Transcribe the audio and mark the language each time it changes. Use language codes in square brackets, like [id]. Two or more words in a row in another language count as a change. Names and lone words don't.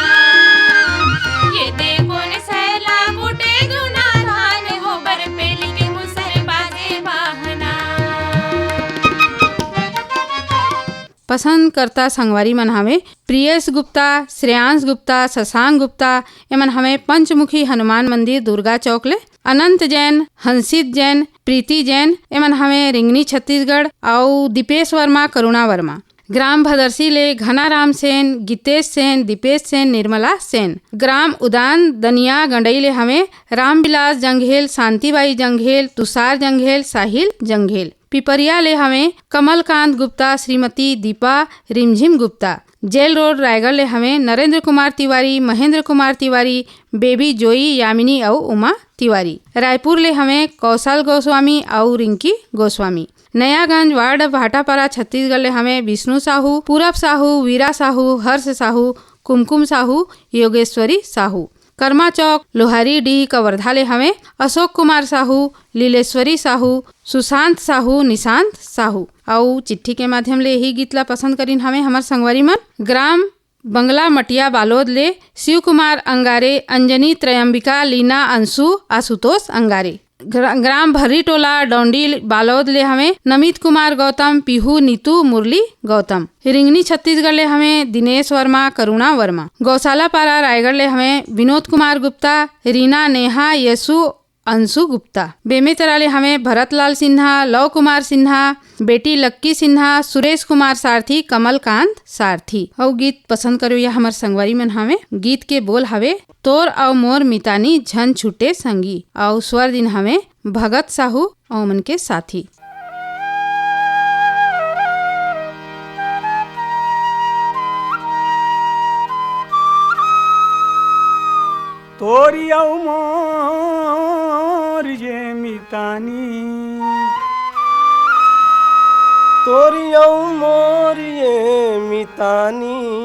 [hne] ये देखो न छैला कुटे जुना धान, वो बर पेली के मुसर बाजे बाहना। पसंद करता संगवारी मन हमें प्रियस गुप्ता, श्रेयांश गुप्ता, शशांक गुप्ता, एमन हमें पंचमुखी हनुमान मंदिर दुर्गा चौक ले, अनंत जैन, हंसित जैन, प्रीति जैन, एमन हमें रिंगनी छत्तीसगढ़, और दीपेश वर्मा, करुणा वर्मा। ग्राम भदरसी ले घनाराम सेन, गीतेश सेन, दीपेश सेन, निर्मला सेन। ग्राम उदान दनिया गंडई ले हमें रामविलास जंघेल, शांतिबाई जंघेल, तुषार जंघेल, साहिल जंघेल। पिपरिया ले हमें कमलकांत गुप्ता, श्रीमती दीपा रिमझिम गुप्ता। जेल रोड रायगढ़ ले हमें नरेंद्र कुमार तिवारी, महेंद्र कुमार तिवारी, बेबी जोई, यामिनी और उमा तिवारी। रायपुर ले हमें कौशल गोस्वामी और रिंकी गोस्वामी। नयागंज वार्ड भाटापारा छत्तीसगढ़ ले हमें विष्णु साहू, पूरब साहू, वीरा साहू, हर्ष साहू, कुमकुम साहू, योगेश्वरी साहू। कर्मा चौक लोहारी डीह कवर्धा ले हमें अशोक कुमार साहू, लीलेश्वरी साहू, सुशांत साहू, निशांत साहू। और चिट्ठी के माध्यम ले यही गीत ला पसंद करीन हमें हमार संगवारी मन। ग्राम बंगला मटिया बालोद ले शिव कुमार अंगारे, अंजनी त्रयंबिका, लीना अंशु, आशुतोष अंगारे। ग्राम भर्री टोला डोंडी बालोद ले हमें नमित कुमार गौतम, पीहू नीतू, मुरली गौतम। रिंगनी छत्तीसगढ़ ले हमें दिनेश वर्मा, करुणा वर्मा। गौशाला पारा रायगढ़ ले हमें विनोद कुमार गुप्ता, रीना, नेहा, यशु, अंशु गुप्ता। बेमेतरा ले हमें भरतलाल सिन्हा, लव कुमार सिन्हा, बेटी लक्की सिन्हा, सुरेश कुमार सारथी, कमलकांत सारथी। और गीत पसंद करो या हमार संगवारी मन हमें। गीत के बोल हवे तोर और मोर मितानी झन छूटे संगी, और स्वर दिन हमें भगत साहू और मन के साथी। तोरी औ मोर जे मितानी, तो तोरियौ मोरिये मितानी